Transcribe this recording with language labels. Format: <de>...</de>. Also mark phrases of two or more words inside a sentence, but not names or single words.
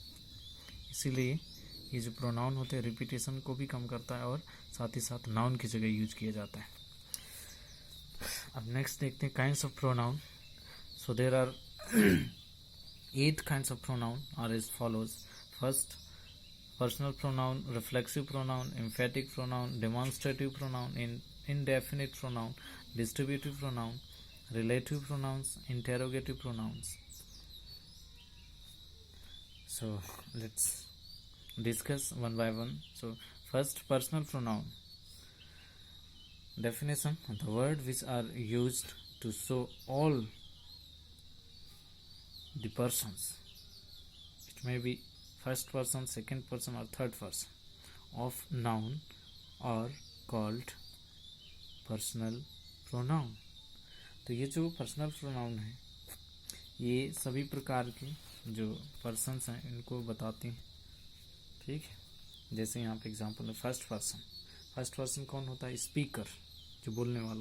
<hi>इसीलिए ये जो प्रोनाउन होते हैं रिपीटेशन को भी कम करता है और साथ ही साथ नाउन की जगह यूज किया जाता है। अब नेक्स्ट देखते हैं</hi> <en>kinds of pronoun. So there are 8 kinds of pronoun are as follows. First, personal pronoun, reflexive pronoun, emphatic pronoun, demonstrative pronoun, indefinite pronoun, distributive pronoun, relative pronouns, interrogative pronouns. So let's discuss one by one. So first, personal pronoun. Definition: the word which are used to show all the persons. It may be first person, second person or third person of noun are called personal pronoun.</en> <hi>तो ये जो</hi> <en>personal pronoun</en> <hi>है ये सभी प्रकार के जो पर्सन्स हैं इनको बताते हैं, ठीक है। जैसे यहाँ पे एग्जांपल है</hi> <en>first person</en> <hi>कौन होता है, स्पीकर, जो बोलने वाला।</hi>